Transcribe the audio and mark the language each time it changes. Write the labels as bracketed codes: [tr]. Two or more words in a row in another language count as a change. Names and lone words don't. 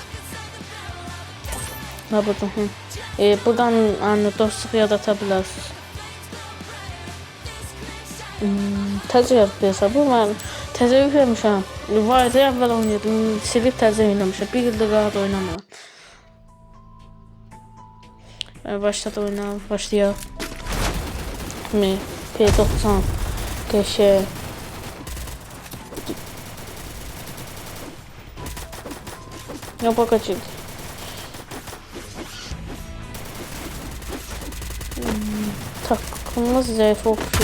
[az] Ha buradan. Buradan dostluq yadata bilərsiniz. Təzə yazıb bu. Mən təzə yükləmişəm. Var idi əvvəl oynayırdım. Silib təzə yükləmişəm. Bir ildir rahat oynamıram. Başladı oynayalım. Başlayalım. P90 Qəşəng. [tr] Ya bakacağım. Takımımız zayıf okşuyor.